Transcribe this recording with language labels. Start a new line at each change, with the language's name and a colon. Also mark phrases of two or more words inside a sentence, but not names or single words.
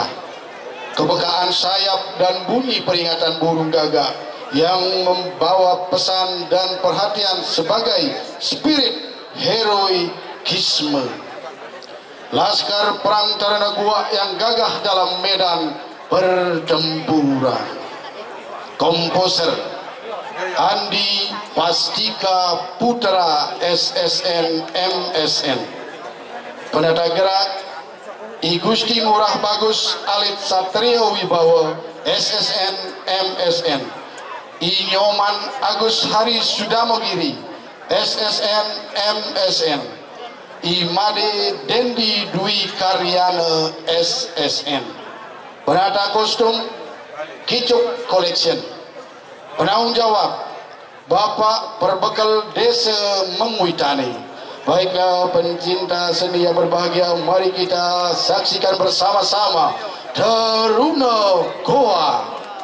Indonesian: Kepekaan sayap dan bunyi peringatan burung gagak yang membawa pesan dan perhatian sebagai spirit heroikisme. Laskar Perang Taruna Goa yang gagah dalam medan pertempuran. Komposer Andi Pastika Putra SSN MSN. Penata gerak I Gusti Ngurah Bagus Alit Satrio Wibawa SSN MSN. I Nyoman Agus Hari Sudamogiri SSN MSN. I Made Dendi Dwi Karyana SSN. Penata kostum Kicuk Collection. Penanggung jawab Bapak Perbekal Desa Menguitani. Baiklah pencinta seni yang berbahagia, mari kita saksikan bersama-sama Taruna Goa.